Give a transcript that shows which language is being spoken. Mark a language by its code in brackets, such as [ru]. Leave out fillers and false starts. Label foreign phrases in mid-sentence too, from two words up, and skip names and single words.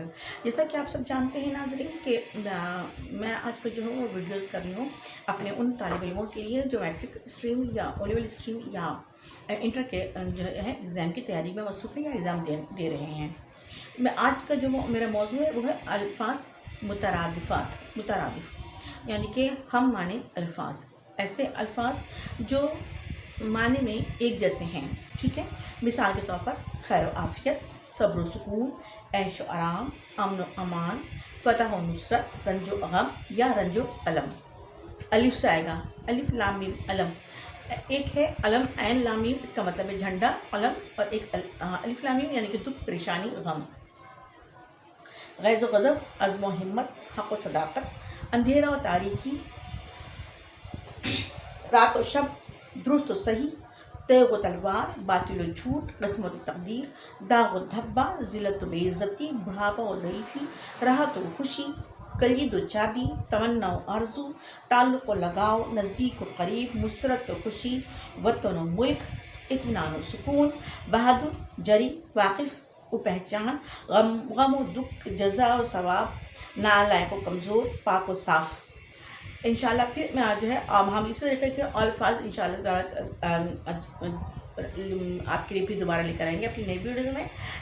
[ur] جیسا کہ آپ سب جانتے ہیں ناظرین کہ میں آج کل جو ہوں وہ ویڈیوز کر رہی ہوں اپنے ان طالب علموں کے لیے جو [en] matric stream [ur] یا [en] O level stream [ur] یا انٹر کے جو ہے ایگزام کی تیاری میں مصروف ہیں یا ایگزام دے رہے ہیں۔ میں آج کا جو میرا موضوع ہے وہ ہے الفاظ مترادف، یعنی کہ ہم معنی الفاظ، ایسے الفاظ جو معنی میں ایک جیسے ہیں، ٹھیک ہے۔ مثال کے طور پر خیر و عافیت، صبر و سکون، عیش و آرام، امن و امان، فتح و نصرت، رنج و غم یا رنج و علم۔ الف سے آئے گا، الف لام میم علم۔ ایک ہے علم عین لام میم، اس کا مطلب ہے جھنڈا علم، اور ایک الف لام میم یعنی کہ دکھ، پریشانی، غم۔ غیظ و غضب، عزم و ہمت، حق و صداقت، اندھیرا و تاریکی، رات و شب، درست و صحیح، تیغ و تلوار، باطل و جھوٹ، قسمت و تقدیر، داغ و دھبا، ذلت و بے عزتی، بڑھاپا و ضعیفی، راحت و خوشی، کلید و چابی، تمنا و آرزو، تعلق و لگاؤ، نزدیک و قریب، مسرت و خوشی، وطن و ملک، اطمینان و سکون، بہادر، جری، واقف و پہچان، غم و دکھ، جزا و ثواب، نالائق و کمزور، پاک و صاف۔ انشاءاللہ پھر میں آج جو ہے اب ہم اس طریقے کے الفاظ انشاءاللہ آپ کے لیے پھر دوبارہ لے کر آئیں گے اپنی نئی ویڈیو میں۔